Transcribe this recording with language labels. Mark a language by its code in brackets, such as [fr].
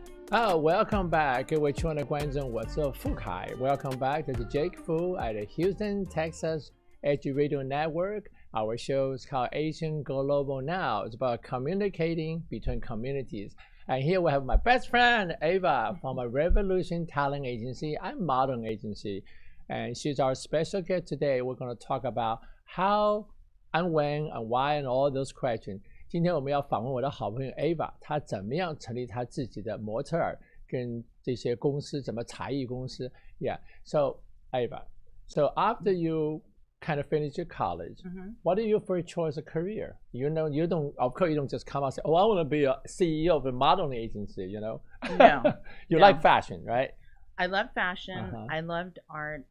[en] Welcome back， [zh] 各位亲爱的观众，我是傅凯。 [en] Welcome back， this is Jake Fu at the Houston, Texas Edge Radio Network. Our show is called Asian Global Now. It's about communicating between communities. And here we have my best friend, Ava, from a Revolution Talent Agency and Modern Agency. And she's our special guest today. We're going to talk about how and when and why and all those questions. [zh] 今天我们要访问我的好朋友 Ava， 她怎么样成立她自己的模特儿跟这些公司，怎么才艺公司 ？ [en] Yeah. So Ava, so after you kind of finish your college, what is your first choice of career? You know, you don't. Of course, you don't just come out and say, "Oh, I want to be a CEO of a modeling agency." You know. No. You like fashion, right? I love fashion. I loved art.